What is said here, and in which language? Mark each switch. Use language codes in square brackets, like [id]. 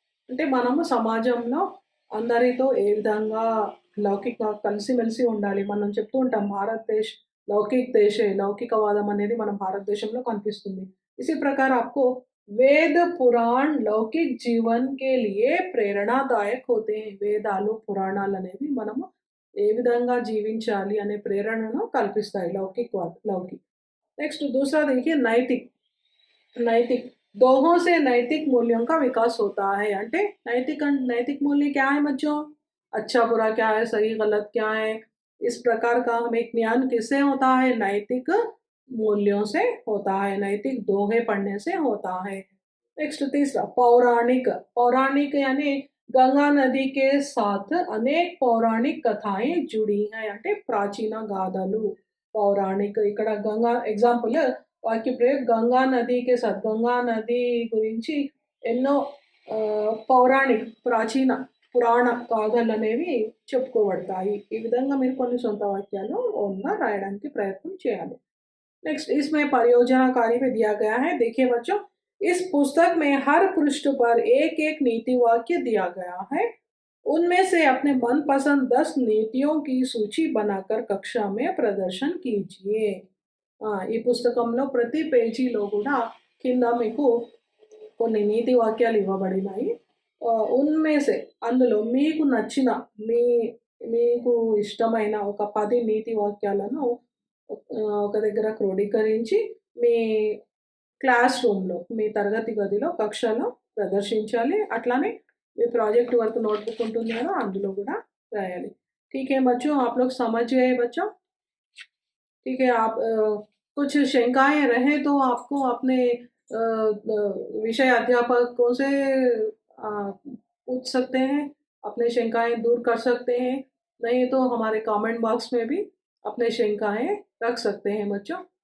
[te] అంటే మనము సమాజంలో అందరితో ఏ విధంగా లౌకిక కలిసిమెలిసి ఉండాలి. మనం చెప్తూ ఉంటాం భారతదేశ్ లౌకిక్ దేశే, లౌకికవాదం అనేది మన భారతదేశంలో కనిపిస్తుంది. [hi] इसी प्रकार आपको वेद, पुराण लौकिक जीवन के लिए ప్రేరణాదాయक होते हैं. [te] వేదాలు, పురాణాలు అనేవి మనము ఏ విధంగా జీవించాలి అనే ప్రేరణను కల్పిస్తాయి లౌకిక్. [hi] नेक्स्ट, दूसरा देखिए नैतिक. नैतिक दोहों से नैतिक मूल्यों का विकास होता है. అంటే नैतिक मूल्य क्या है बच्चों? अच्छा बुरा क्या है, सही गलत क्या है, इस प्रकार का हमें ज्ञान किससे होता है? नैतिक मूल्यों से होता है, नैतिक दोहे पढ़ने से होता है. नेक्स्ट, तीसरा पौराणिक. पौराणिक यानी गंगा नदी के साथ अनेक पौराणिक कथाएं जुड़ी हैं. [te] అంటే ప్రాచీన గాథలు పౌరాణిక. ఇక్కడ గంగా ఎగ్జాంపుల్ వాక్య ప్రయోగ, గంగా నదికి సాత్, గంగా నది గురించి ఎన్నో పౌరాణిక ప్రాచీన పురాణ గాథలు అనేవి చెప్పుకోబడతాయి. ఈ విధంగా మీరు కొన్ని సొంత వాక్యాలు ఓన్గా రాయడానికి ప్రయత్నం చేయాలి. [hi] नेक्स्ट, इसमें परियोजना कार्य में दिया गया है. देखिए बच्चों, इस पुस्तक में हर पृष्ठ पर एक एक नीति वाक्य दिया गया है. उनमें से अपने मनपसंद 10 नीतियों की सूची बनाकर कक्षा में प्रदर्शन कीजिए. [te] ఈ పుస్తకంలో ప్రతి పేజీలో కూడా కింద మీకు కొన్ని నీతి వాక్యాలు ఇవ్వబడినాయి. ఉన్మేసే అందులో మీకు నచ్చిన మీకు ఇష్టమైన ఒక 10 నీతి వాక్యాలను ఒక దగ్గర క్రోడీకరించి మీ క్లాస్ రూమ్‌లో, మీ తరగతి గదిలో, కక్షలో ప్రదర్శించాలి. అట్లానే మీ ప్రాజెక్ట్ వర్క్ నోట్‌బుక్ ఉంటుంది కదా, అందులో కూడా రాయాలి. [hi] ठीक है बच्चों, आप लोग समझ गए बच्चों? ठीक है, आप कुछ शंकाएं रहें तो आपको अपने विषय अध्यापकों से पूछ सकते हैं, अपने शंकाएं दूर कर सकते हैं। नहीं तो हमारे कमेंट बॉक्स में भी अपने शंकाएं रख सकते हैं बच्चों।